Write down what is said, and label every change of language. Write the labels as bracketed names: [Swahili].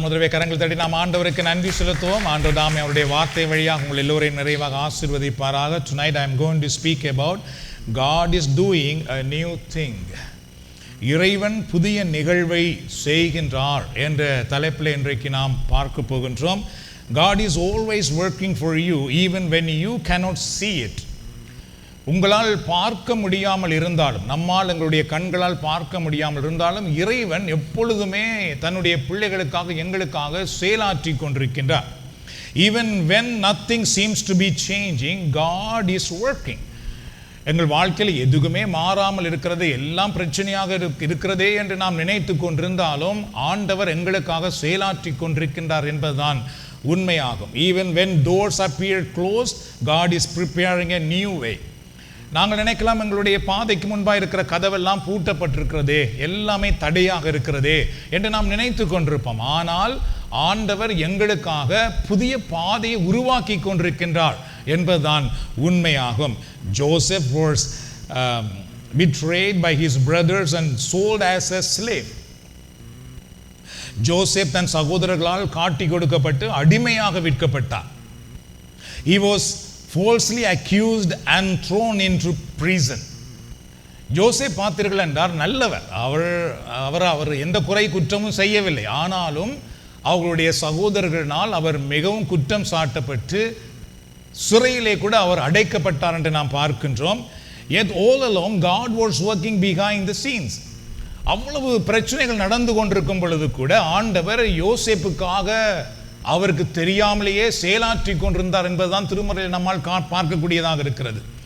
[Tamil] முதல்வே கரங்கள் தட்டி நாம் ஆண்டவருக்கு நன்றி செலுத்துவோம். ஆண்டவர் தாமே அவருடைய வார்த்தை வழியாக உங்கள் எல்லோரையும் நிறைவாக ஆசீர்வதிப்பாராக. [English] Tonight I am going to speak about God is doing a new thing. [Tamil] இறைவன் புதிய நிகழ்வை செய்கின்றார் என்ற தலைப்பில் இன்றைக்கு நாம் பார்க்க போகின்றோம். [English] God is always working for you even when you cannot see it. [Tamil] உங்களால் பார்க்க முடியாமல் இருந்தாலும், நம்மால் எங்களுடைய கண்களால் பார்க்க முடியாமல் இருந்தாலும், இறைவன் எப்பொழுதுமே தன்னுடைய பிள்ளைகளுக்காக எங்களுக்காக செயலாற்றி கொண்டிருக்கின்றார். [English] Even when nothing seems to be changing, God is working. [Tamil] எங்கள் வாழ்க்கையில் எதுவுமே மாறாமல் இருக்கிறது, எல்லாம் பிரச்சனையாக இருக்கிறதே என்று நாம் நினைத்து கொண்டிருந்தாலும் ஆண்டவர் எங்களுக்காக செயலாற்றி கொண்டிருக்கின்றார் என்பதுதான் உண்மையாகும். [English] Even when doors appear closed, God is preparing a new way. [Tamil] நாங்கள் நினைக்கலாம், எங்களுடைய பாதைக்கு முன்பாக இருக்கிற கதவெல்லாம் பூட்டப்பட்டிருக்கிறதே, எல்லாமே தடையாக இருக்கிறதே என்று நாம் நினைத்து கொண்டிருப்போம். ஆனால் ஆண்டவர் எங்களுக்காக புதிய பாதையை உருவாக்கி கொண்டிருக்கின்றார் என்பதுதான் உண்மையாகும். [English] Joseph was betrayed by his brothers and sold as a slave. [Tamil] Joseph தன் சகோதரர்களால் காட்டி கொடுக்கப்பட்டு அடிமையாக விற்கப்பட்டார். [English] He was falsely accused and thrown into prison. [Tamil] யோசேப் பார்த்தீர்கள் என்றார் நல்லவர், அவர் எந்த குறை குற்றமும் செய்யவில்லை. ஆனாலும் அவர்களுடைய சகோதரர்களால் அவர் மிகவும் குற்றம் சாட்டப்பட்டு சிறையிலே கூட அவர் அடைக்கப்பட்டார் என்று நாம் பார்க்கின்றோம். [English] Yet all along God was working behind the scenes. [Tamil] அவ்வளவு பிரச்சனைகள் நடந்து கொண்டிருக்கும் பொழுது கூட ஆண்டவர் யோசேப்புக்காக அவருக்கு தெரியாமலேயே செயலாற்றி கொண்டிருந்தார் என்பதுதான் திருமறையில் நம்மால் பார்க்கக்கூடியதாக இருக்கிறது.